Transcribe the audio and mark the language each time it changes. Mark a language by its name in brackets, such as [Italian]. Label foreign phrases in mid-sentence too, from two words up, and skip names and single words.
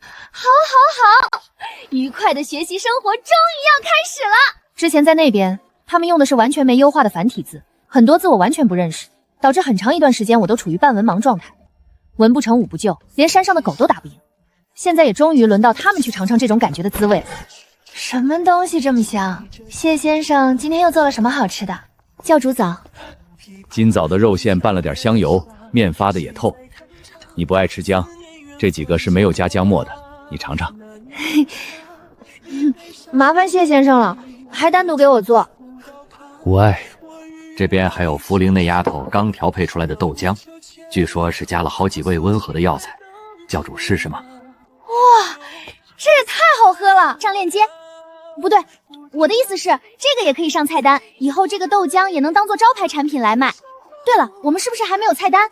[Chinese] 好，愉快的學習生活終於要開始了。之前在那邊，他們用的是完全沒優化的繁體字，很多字我完全不認識，導致很長一段時間我都處於半文盲狀態，文不成武不就，連山上的狗都打不贏。現在也終於輪到他們去嘗嘗這種感覺的滋味了。什麼東西這麼香？謝先生今天又做了什麼好吃的？教主早。今早的肉餡拌了點香油，面發的也透。你不愛吃薑，這幾個是沒有加薑末的，你嘗嘗。麻煩謝先生了。還单独给我做。无碍。这边还有茯苓那丫頭剛調配出來的豆漿，據說是加了好幾味溫和的藥材，教主試試嗎？哇，這也太好喝了！上鏈接。不對，我的意思是這個也可以上菜單，以後這個豆漿也能當做招牌產品來賣。對了，我們是不是還沒有菜單？